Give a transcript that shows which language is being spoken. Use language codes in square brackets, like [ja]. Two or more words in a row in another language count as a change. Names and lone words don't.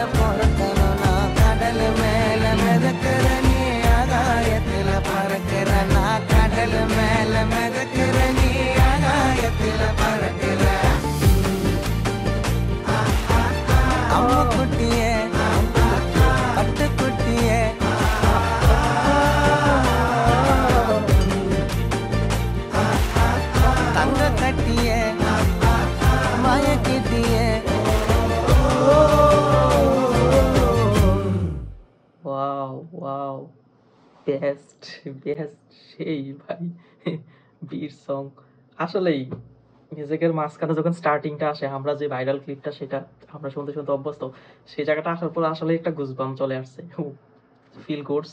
[ta] பிறக்கணும் நான் கடல் மேல மிதக்கிற நீ ஆகாயத்துல பறக்கிற நான் கடல் மேல மிதக்கிற நீ ஆகாயத்துல பறக்கிற அம்மா குட்டியே பட்டுக்குட்டியே தங்க கட்டிய மயக்கிட்டிய [en] wow wow, best best, [bn] সেই ভাই বীর সং। আসলেই মিউজিকের মাঝখানে যখন স্টার্টিংটা আসে, আমরা যে ভাইরাল ক্লিপটা সেটা আমরা শুনতে শুনতে অভ্যস্ত, সেই জায়গাটা আসার পর আসলে একটা গুজবাম চলে আসছে, [en] feel goods.